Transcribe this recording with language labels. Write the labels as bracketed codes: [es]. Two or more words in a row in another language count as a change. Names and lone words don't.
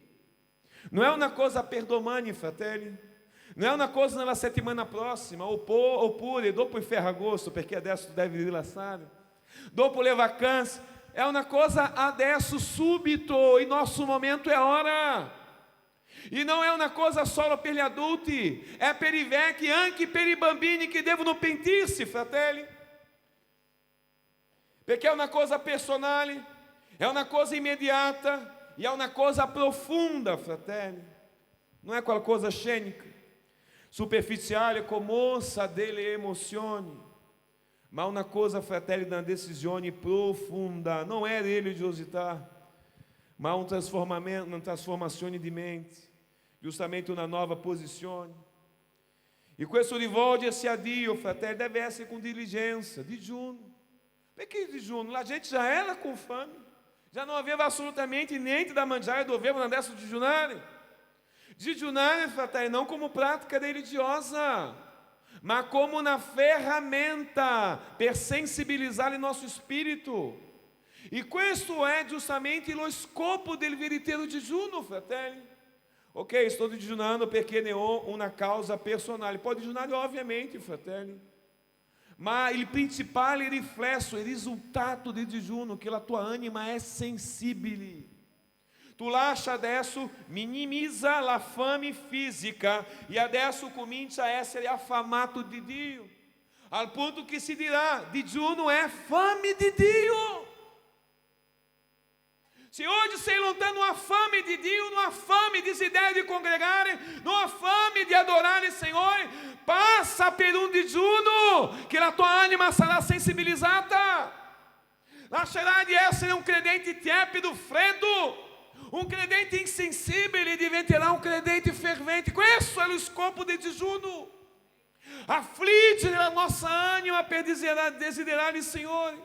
[it] Non è una cosa per domani, fratelli, non è una cosa nella settimana prossima, oppure dopo il Ferragosto, perché adesso deve rilassare, dopo le vacanze, è una cosa adesso, subito, il nostro momento è ora. [pt] E não é uma coisa só [it] per gli adulti, è per i vecchi, anche per i bambini che devono pentirsi, fratelli. Perché è una cosa personale, è una cosa immediata e è una cosa profonda, fratelli. Non è qualcosa scenica, superficiale, commossa delle emozioni. Ma una cosa, fratelli, una decisione profunda, non è religiosità, ma una trasformazione di mente, giustamente una nuova posizione. E questo rivolgersi a Dio, fratelli, deve essere [pt] com diligência, [it] digiuno. Perché digiuno? [pt] A gente já era com fome, já não havia absolutamente [it] niente da mangiare, dovevano adesso digiunare. Digiunare, fratelli, [pt] não como prática religiosa, [it] ma como una ferramenta per sensibilizzare il nostro spirito. E questo è giustamente lo scopo del veritiero digiuno, fratelli. Ok, sto digiunando perché ne ho una causa personale. Pode digiunare ovviamente, fratelli. Ma il principale riflesso, il risultato del digiuno, che la tua anima è sensibile. Tu lascia adesso, minimizza la fame fisica e adesso comincia a essere affamato di Dio. Al ponto che si dirà, digiuno è fame di Dio. [pt] Se hoje sei não está numa fome de [it] Dio, numa fame de desiderio de congregare, numa fame de adorare il Signore, passa per un digiuno che la tua anima sarà sensibilizzata. Lascerà di essere un credente tiepido, freddo, un credente insensibile, diventerà un credente fervente. Questo è lo scopo del digiuno. Affliggere la nostra anima per desiderare il Signore.